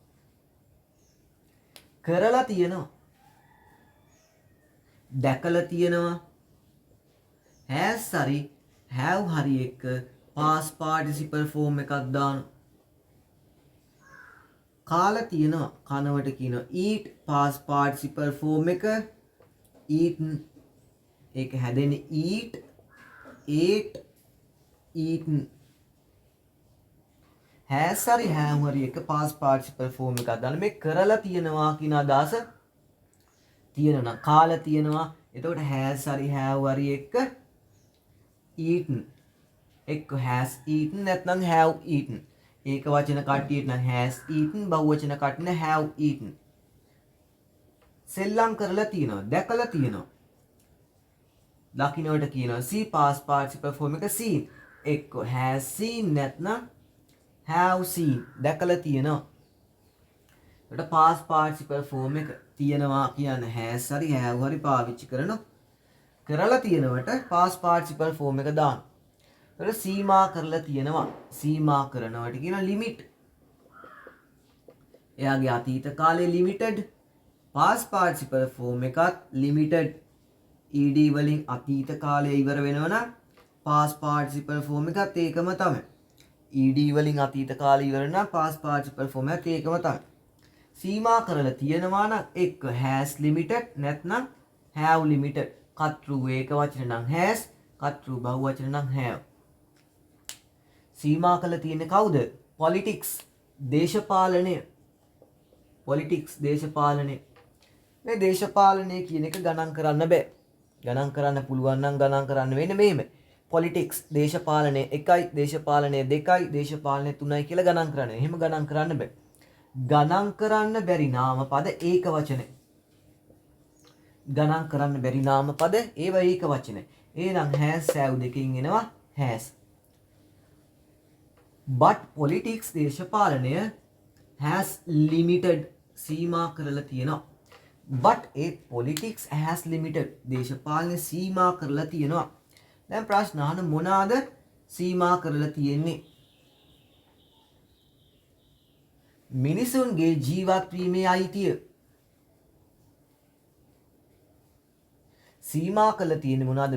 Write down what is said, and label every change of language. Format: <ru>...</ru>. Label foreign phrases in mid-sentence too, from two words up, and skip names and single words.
<si>කරලා තියෙනවා. දැකලා තියෙනවා. has හරි have හරි එක</si> <en>past participle form</en> <si>එකක් දානවා. කාලා තියෙනවා. කනවට කියනවා</si> <en>eat past participle form</en> <si>එක eaten. ඒක හැදෙන්නේ</si> <en>eat ate eaten.</en> <si>has හරි have හරි එක</si> <en>past participle form</en> <si>එකක් දාන්න මේ කරලා තියෙනවා කියන අදහස තියෙනවා. කාලා තියෙනවා. එතකොට has හරි have හරි එක eaten. එක්ක</si> <en>has eaten</en> <si>නැත්නම්</si> <en>have eaten.</en> <si>ඒක වචන කට්ටියට නම්</si> <en>has eaten,</en> <si>බහුවචන කට්ටියට</si> <en>have eaten.</en> <si>සෙල්ලම් කරලා තියෙනවා. දැකලා තියෙනවා. දකින්නට කියනවා</si> <en>see past participle form</en> <si>එක seen. එක්ක</si> <en>has seen</en> <si>නැත්නම්</si> <en>have seen.</en> <si>දැකලා තියෙනවා. ඒකට</si> <en>past participle form</en> <si>එක තියෙනවා කියන්නේ has හරි have හරි පාවිච්චි කරනවා. කරලා තියෙනවට</si> <en>past participle form</en> <si>එක දාන්න. ඒකට සීමා කරලා තියෙනවා. සීමා කරනවට කියන limit. එයාගේ අතීත කාලේ limited.</si> <en>past participle form</en> <si>එකත් limited. ed වලින් අතීත කාලය ඉවර වෙනවනම්</si> <en>past participle form</en> <si>එකත් ඒකම තමයි. ed වලින් අතීත කාලය ඉවර නම්</si> <en>past participle form</en> <si>එකත් ඒකම තමයි. සීමා කරලා තියෙනවා නම් එක්ක</si> <en>has limited</en> <si>නැත්නම්</si> <en>have limited.</en> <si>කතෘ ඒක වචන නම් has, කතෘ බහුවචන නම් have. සීමා කරලා තියෙන්නේ කවුද? politics දේශපාලනය. politics දේශපාලනය. මේ දේශපාලනය කියන එක ගණන් කරන්න බෑ. ගණන් කරන්න පුළුවන් නම් ගණන් කරන්න වෙන්නේ මෙහෙම. politics දේශපාලනය 1යි, දේශපාලනය 2යි, දේශපාලනය 3යි කියලා ගණන් කරන්න. එහෙම ගණන් කරන්න බෑ. ගණන් කරන්න බැරි නාම පද ඒක වචනේ. ගණන් කරන්න බැරි නාම පද ඒව ඒක වචනේ. එහෙනම්</si> <en>has have</en> <si>දෙකකින් එනවා has.</si> <en>but politics</en> <si>දේශපාලනය</si> <en>has limited</en> <si>සීමා කරලා තියෙනවා.</si> <en>but a politics has limited</en> <si>දේශපාලන සීමා කරලා තියෙනවා. දැන් ප්‍රශ්න අහන මොනවාද සීමා කරලා තියෙන්නේ? මිනිසුන්ගේ ජීවත් වීමේ අයිතිය සීමා කරලා තියෙන්නේ මොනවාද?</si>